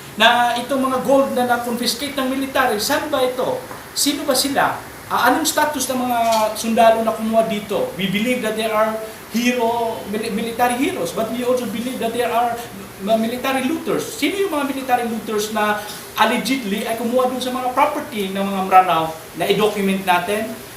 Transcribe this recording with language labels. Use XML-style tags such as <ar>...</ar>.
<tl>Na itong mga gold na na-confiscate ng military, saan ba ito? Sino ba sila? Anong status ng mga sundalo na kumuha dito?</tl> <en>We believe that there are military heroes, but we also believe that there are military looters.</en> <tl>Sino yung mga military looters na allegedly ay kumuha dun sa mga property ng mga Maranao na i-document natin?</tl>